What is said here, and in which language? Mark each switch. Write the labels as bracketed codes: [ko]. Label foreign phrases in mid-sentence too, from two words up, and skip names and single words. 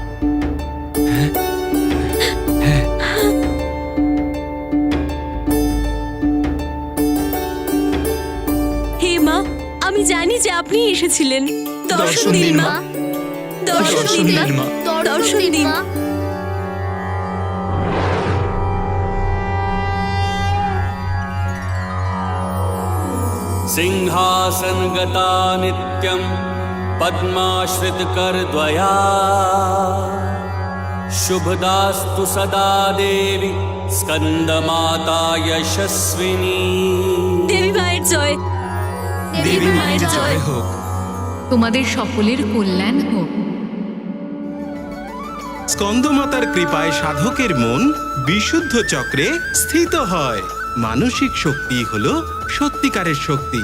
[bn] হে মা, আমি জানি যে আপনি এসেছিলেন। দর্শন দিন মা, দর্শন দিন মা, দর্শন দিন। [sa] सिंहासन गता नित्यं पद्माश्रित कर द्वया शुभदास्तु सदा देवी स्कंदमाता यशस्विनी। [bn] देवी माয়ের জয়, দেবী মায়ের জয় হোক। তোমাদের সকলের কল্যাণ হোক। স্কন্দমাতার কৃপায় সাধকের মন বিশুদ্ধ চক্রে স্থিত হয়। মানসিক শক্তি হলো সত্যিকারের শক্তি।